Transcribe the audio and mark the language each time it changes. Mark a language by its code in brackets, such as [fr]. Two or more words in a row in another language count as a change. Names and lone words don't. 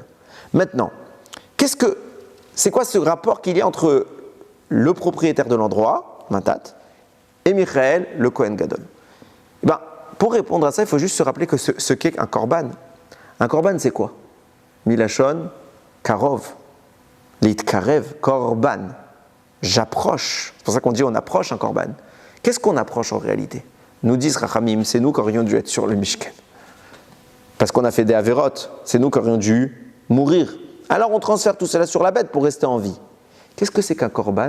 [fr] Maintenant, c'est quoi ce rapport qu'il y a entre le propriétaire de l'endroit, Matat, et Michaël, le Kohen Gadol? Eh bien, pour répondre à ça, il faut juste se rappeler que ce qu'est un korban. Un korban, c'est quoi? Milachon, [he] קרוב, להתקרב, קרבן. [fr] J'approche. C'est pour ça qu'on dit on approche un korban. Qu'est-ce qu'on approche en réalité? Nous disent Rachamim, c'est nous qui aurions dû être sur le Mishkan. Parce qu'on a fait des avérotes, c'est nous qui aurions dû mourir. Alors on transfère tout cela sur la bête pour rester en vie. Qu'est-ce que c'est qu'un korban?